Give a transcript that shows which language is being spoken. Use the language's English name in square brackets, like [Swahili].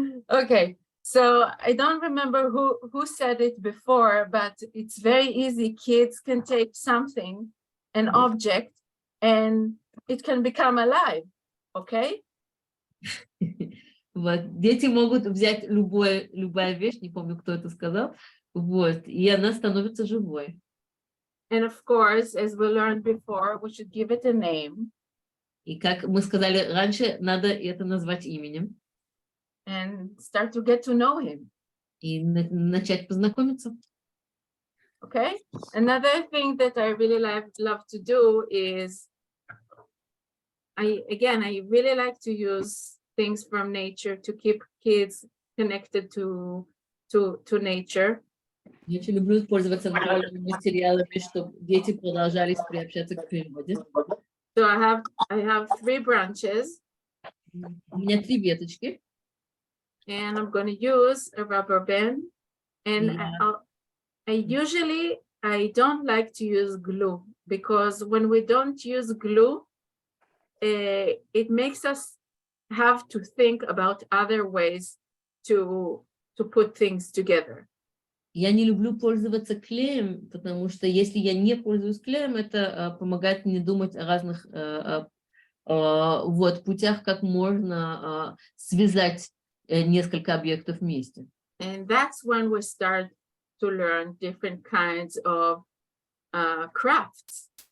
[English] Okay, so I don't remember who said it before, but it's very easy. Kids can take something, an object, and it can become alive, okay? [Russian] Вот. Дети могут взять любая вещь, не помню, кто это сказал, вот, и она становится живой. [English] And of course, as we learned before, we should give it a name. [Russian] И как мы сказали раньше, надо это назвать именем. [English] And start to get to know him. [Russian] И начать познакомиться. [English] Okay. Another thing that I really love to do is, I really like to use things from nature to keep kids connected to nature. [Russian] Я очень люблю пользоваться натуральными материалами, чтобы дети продолжали приобщаться к природе. [English] So I have 3 branches. [Russian] У меня 3 веточки. [English] And I'm going to use a rubber band. And I don't like to use glue, because when we don't use glue, it makes us have to think about other ways to put things together. [Russian] Я не люблю пользоваться клеем, потому что если я не пользуюсь клеем, это помогает мне думать о разных вот, путях, как можно связать несколько объектов вместе. [English] And that's when we start to learn different kinds of crafts.